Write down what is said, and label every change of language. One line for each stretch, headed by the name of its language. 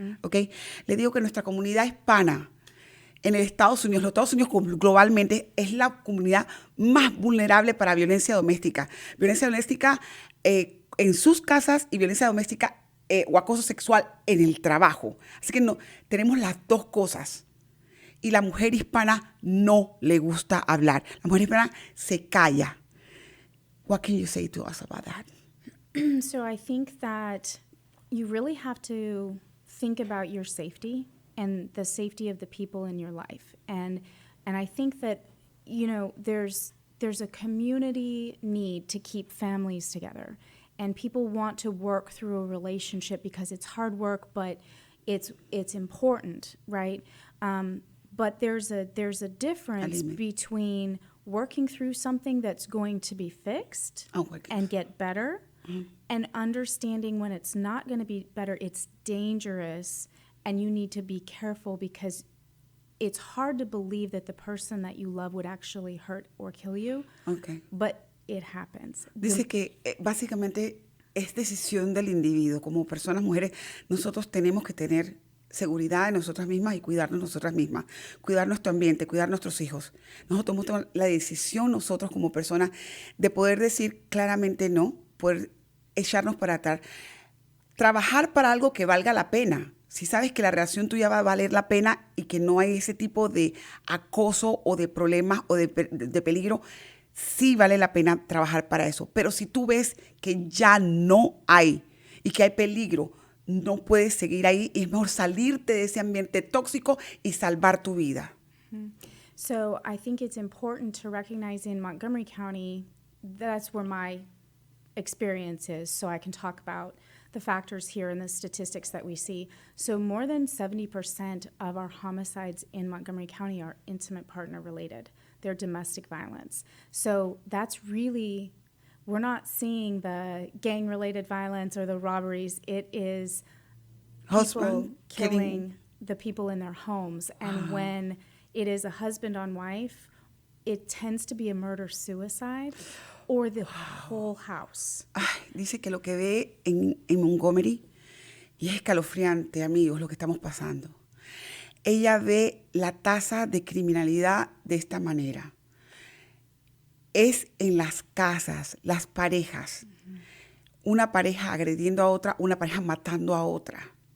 English: Okay?
Spanish: Le digo que nuestra comunidad hispana en los Estados Unidos globalmente es la comunidad más vulnerable para violencia doméstica. Violencia doméstica en sus casas y violencia doméstica o acoso sexual en el trabajo. Así que tenemos las dos cosas. Y la mujer hispana no le gusta hablar. La mujer hispana se calla.
English: What can you say to us about that? So I think that you really have to think about your safety and the safety of the people in your life. And I think that, there's a community need to keep families together. And people want to work through a relationship because it's hard work, but it's important, right? But there's a difference between working through something that's going to be fixed and get better, and understanding when it's not going to be better, it's dangerous, and you need to be careful because it's hard to believe that the person that you love would actually hurt or kill you. Okay. But it happens.
Spanish: Dice que básicamente es decisión del individuo. Como personas, mujeres, nosotros tenemos que tener seguridad en nosotras mismas y cuidarnos nosotras mismas, cuidar nuestro ambiente, cuidar nuestros hijos. Nosotros tomamos la decisión, nosotros como personas, de poder decir claramente no, poder echarnos para atrás. Trabajar para algo que valga la pena. Si sabes que la relación tuya va a valer la pena y que no hay ese tipo de acoso o de problemas o de peligro, sí vale la pena trabajar para eso. Pero si tú ves que ya no hay y que hay peligro, no puedes seguir ahí y es mejor salirte de ese ambiente tóxico y salvar tu vida.
English: So I think it's important to recognize in Montgomery County, that's where my experience is, so I can talk about the factors here and the statistics that we see. So more than 70% of our homicides in Montgomery County are intimate partner related. They're domestic violence. So that's really, we're not seeing the gang related violence or the robberies. It is people Husband killing the people in their homes. And when it is a husband on wife, it tends to be a murder-suicide or the whole house.
Spanish: Ay, dice que lo que ve en Montgomery, y es escalofriante, amigos, lo que estamos pasando. Ella ve la tasa de criminalidad de esta manera. Es en las casas, las parejas. Una pareja agrediendo a otra, una pareja matando a otra.